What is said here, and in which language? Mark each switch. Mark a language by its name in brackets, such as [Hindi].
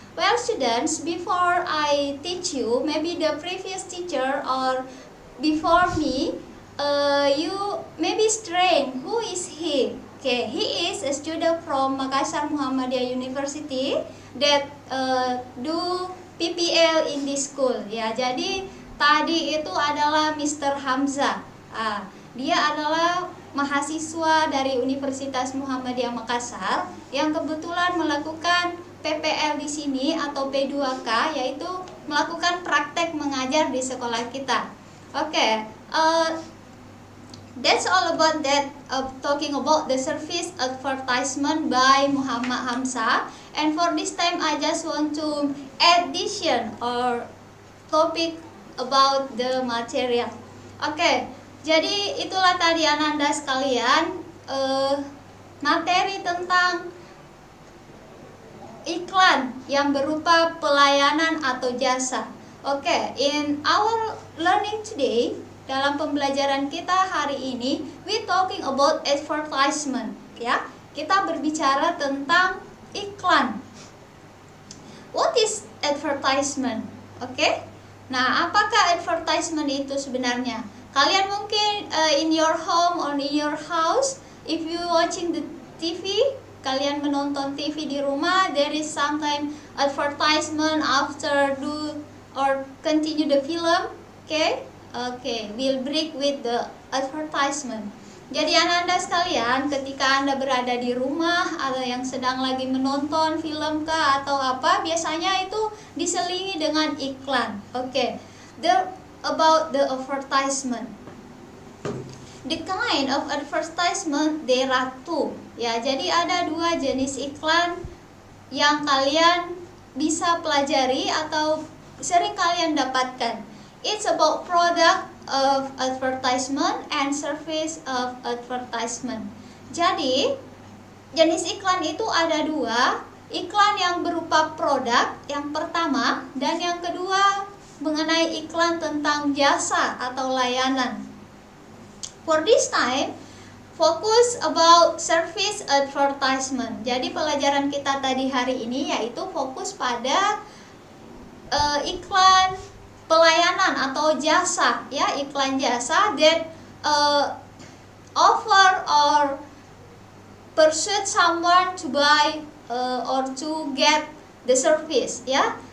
[English] Well students, before I teach you, maybe the previous teacher or before me, you maybe strange, who is he? Okay, he is a student from Makassar Muhammadiyah University that do PPL in this school. [Indonesian] Ya, jadi tadi itu adalah Mr. Hamzah. Dia adalah mahasiswa dari Universitas Muhammadiyah Makassar yang kebetulan melakukan PPL di sini atau P2K, yaitu melakukan praktek mengajar di sekolah kita. [English] Oke, that's all about that. Talking about the service advertisement by Muhammad Hamzah. And for this time, I just want to addition or topic about the material. [Indonesian] Oke, jadi itulah tadi Ananda sekalian materi tentang iklan yang berupa pelayanan atau jasa. [English] Oke, in our learning today, [Indonesian] dalam pembelajaran kita hari ini, [English] we talking about advertisement. [Indonesian] Ya, kita berbicara tentang iklan. [English] What is advertisement? Oke. [Indonesian] Nah, apakah advertisement itu sebenarnya? Kalian mungkin [English] in your home or in your house, if you watching the TV, [Indonesian] kalian menonton TV di rumah, [English] there is sometimes advertisement after do or continue the film. Okay, we'll break with the advertisement. [Indonesian] Jadi Anda sekalian, ketika Anda berada di rumah atau yang sedang lagi menonton film kah atau apa, biasanya itu diselingi dengan iklan. [English] Oke, about the advertisement. The kind of advertisement there are two. [Indonesian] Ya, jadi ada dua jenis iklan yang kalian bisa pelajari atau sering kalian dapatkan. [English] It's about product of advertisement and service of advertisement. [Indonesian] Jadi jenis iklan itu ada dua, iklan yang berupa produk yang pertama, dan yang kedua mengenai iklan tentang jasa atau layanan. [English] For this time, focus about service advertisement. [Indonesian] Jadi pelajaran kita tadi hari ini yaitu fokus pada iklan pelayanan atau jasa, ya, iklan jasa [English] that offer or persuade someone to buy or to get the service, [Indonesian] ya.